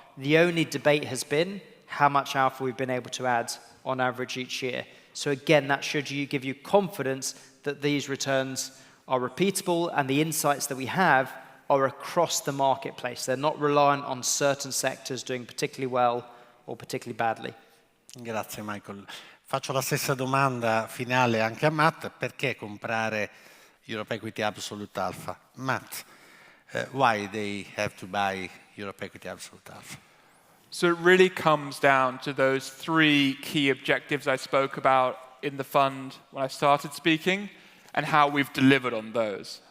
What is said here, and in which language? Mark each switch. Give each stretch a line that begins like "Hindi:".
English: The only debate has been how much alpha we've been able to add on average each year. So again, that should give you confidence that these returns are repeatable and the insights that we have are across the marketplace. They're not reliant on certain sectors doing particularly well or particularly badly.
Italian: Grazie Michael. Faccio la stessa domanda finale anche a Matt. Perché comprare Europe Equity Absolute Alpha?
English: Matt, why they have to buy Europe Equity Absolute Alpha? So it really comes down to those 3 key objectives I spoke about in the fund when I started speaking and how we've delivered on those.